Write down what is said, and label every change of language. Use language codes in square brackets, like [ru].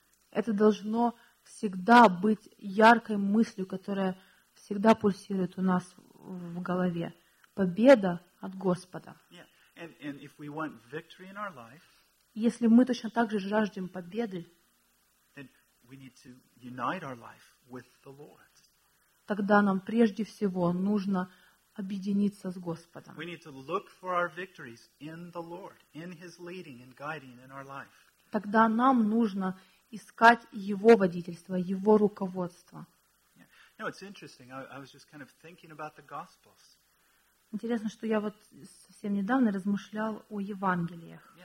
[ru] Это должно всегда быть яркой мыслью, которая всегда пульсирует у нас в голове. Победа от Господа. [en] And if we want victory in our life, [ru] если мы точно так же жаждем победы, [en] then we need to unite our life with the Lord. [ru] Тогда нам прежде всего нужно объединиться с Господом. [en] We need to look for our victories in the Lord, in His leading and guiding in our life. [ru] Тогда нам нужно искать Его водительство, Его руководство. [en] Yeah. No, it's interesting. I was just kind of thinking about the Gospels. [ru] Интересно, что я вот совсем недавно размышлял о Евангелиях.